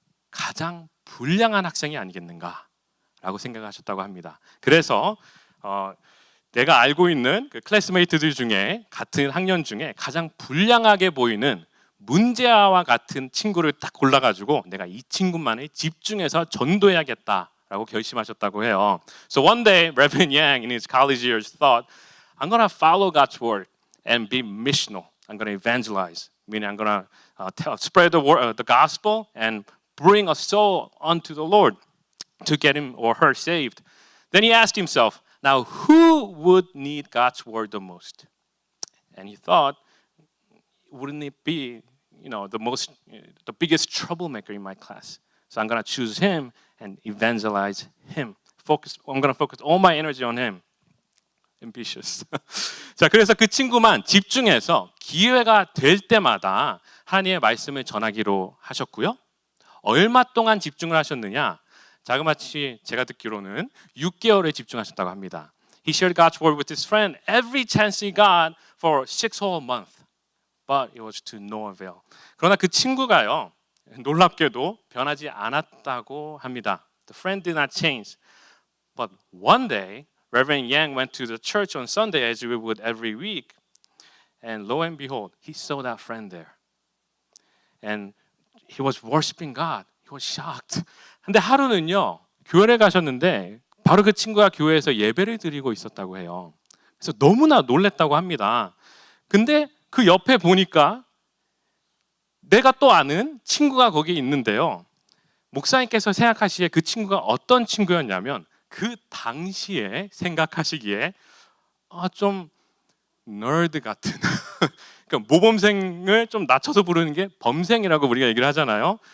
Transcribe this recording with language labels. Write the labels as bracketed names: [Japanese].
[Korean] 가장 불량한 학생이 아니겠는가? 라고 생각하셨다고 합니다. 그래서 내가 알고 있는 그 클래스메이트들 중에 같은 학년 중에 가장 불량하게 보이는 문제아와 같은 친구를 딱 골라가지고 내가 이 친구만을 집중해서 전도해야겠다라고 결심하셨다고 해요. [English] So one day, Reverend Yang in his college years thought, I'm gonna follow God's word and be missional. I'm gonna evangelize, meaning I'm gonna spread the gospel and bring a soul unto the Lord to get him or her saved. Then he asked himself, now who would need God's word the most? And he thought, wouldn't it be, the biggest troublemaker in my class? So I'm going to choose him and evangelize him. I'm going to focus all my energy on him. Ambitious. [Korean] 자, 그래서 그 친구만 집중해서 기회가 될 때마다 하나님의 말씀을 전하기로 하셨고요. 얼마 동안 집중을 하셨느냐? 자그마치 제가 듣기로는 6개월에 집중하셨다고 합니다. [English] He shared God's word with his friend every chance he got for 6 whole months. But it was to no avail. [Korean] 그러나 그 친구가요. 놀랍게도 변하지 않았다고 합니다. [English] The friend did not change. But one day, Reverend Yang went to the church on Sunday as we would every week. And lo and behold, he saw that friend there. And he was worshiping God. He was shocked. [Korean] 근데 하루는요, 교회에 가셨는데 바로 그 친구가 교회에서 예배를 드리고 있었다고 해요. 그래서 너무나 놀랬다고 합니다. 근데 그 옆에 보니까 내가 또 아는 친구가 거기 있는데요. 목사님께서 생각하시기에 그 친구가 어떤 친구였냐면 그 당시에 생각하시기에 좀 너드 같은 그러니까 모범생을 좀 낮춰서 부르는 게 범생이라고 우리가 얘기를 하잖아요.